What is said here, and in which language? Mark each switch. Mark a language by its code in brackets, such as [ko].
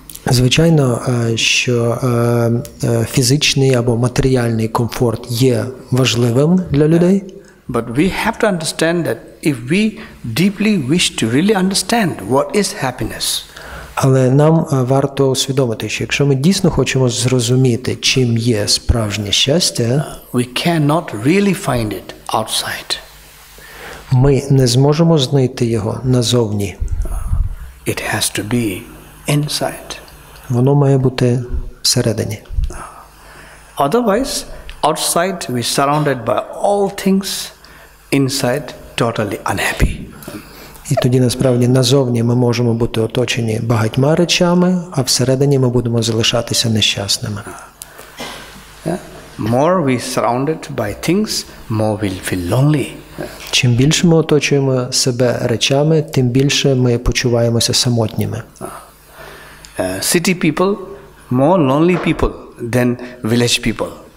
[uk] Звичайно, що фізичний або матеріальний комфорт є важливим для людей. [en] But we have to understand that if we deeply wish to really understand what is happiness. [uk] Але нам варто усвідомити, що якщо ми дійсно хочемо зрозуміти, чим є справжнє щастя, [en] we cannot really find it outside. [uk] Ми не зможемо знайти його назовні. [en] It has to be inside. [uk] Воно має бути всередині. [en] Otherwise, outside we surrounded by all things, inside totally unhappy. [uk] І тоді, насправді, назовні ми можемо бути оточені багатьма речами, а всередині ми будемо залишатися нещасними. [en] More we surrounded by things, more we'll feel lonely. [uk] Чим більше ми оточуємо себе речами, тим більше ми почуваємося самотніми. [en] City people, more lonely people than village people.